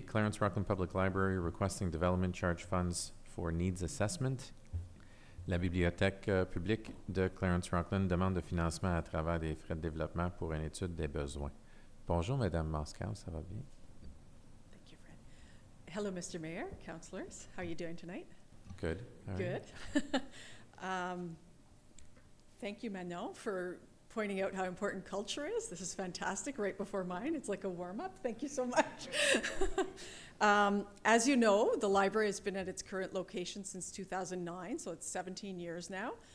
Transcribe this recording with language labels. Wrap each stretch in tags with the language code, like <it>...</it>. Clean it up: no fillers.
<en>Clarence-Rockland Public Library requesting development charge funds for needs assessment.</en> <fr>La bibliothèque publique de Clarence-Rockland demande de financement à travers des frais de développement pour une étude des besoins. Bonjour, Madame Moscow, ça va bien?</fr> <en>Thank you, Fred. Hello, Mr. Mayor, councillors. How are you doing tonight? Good. All right. Good. Thank you, Manon, for pointing out how important culture is. This is fantastic, right before mine. It's like a warm-up. Thank you so much. As you know, the library has been at its current location since 2009, so it's 17 years now.</en>